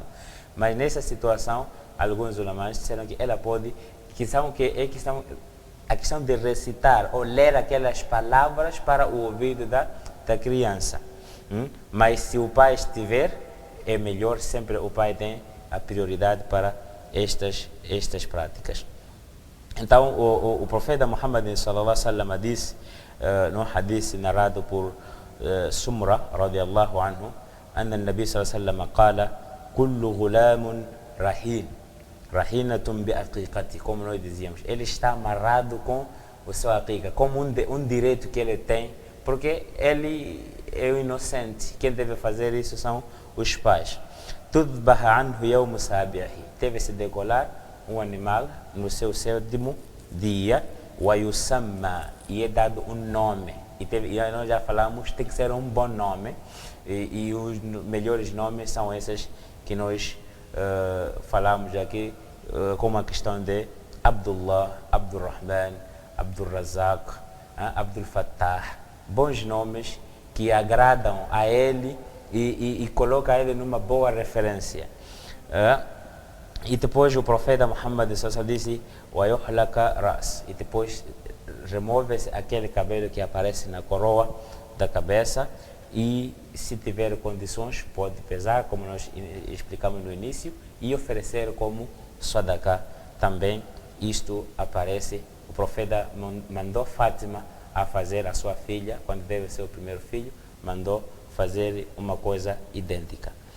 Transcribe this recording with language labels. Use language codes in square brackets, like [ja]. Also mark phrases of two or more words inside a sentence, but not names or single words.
[pt] Mas nessa situação, alguns ulamás disseram que ela pode, a questão de recitar ou ler aquelas palavras para o ouvido da criança. Mas se o pai estiver, é melhor, sempre o pai tem a prioridade para estas práticas. Então o profeta Muhammad [ar] صلى الله عليه وسلم [pt] disse num hadith narrado por Sumra [ar] رضي الله عنه, أن النبي صلى الله عليه وسلم قال كل غلام رهين رهينة بأقيقته, [pt] como nós dizíamos, ele está amarrado com o seu aqiqa, como um direito que ele tem, porque ele é o inocente. Quem deve fazer isso são os pais. [ar] تذبح عنه يوم سابعه, [pt] deve-se degolar um animal no seu 7º dia, ويسمى, e é dado um nome, e nós já falamos, tem que ser um bom nome, e os melhores nomes são esses que nós falamos aqui, como a questão de Abdullah, Abdurrahman, Abdurrazak, Abdul Fattah, bons nomes que agradam a ele e colocam ele numa boa referência. E depois o profeta Muhammad disse [ar] وَيُحْلَكَ رَأْسِ, [pt] e depois remove-se aquele cabelo que aparece na coroa da cabeça, e se tiver condições pode pesar, como nós explicamos no início, e oferecer como sadaqah também. Isto aparece, o profeta mandou Fátima a fazer a sua filha, quando deve ser o primeiro filho, mandou fazer uma coisa idêntica.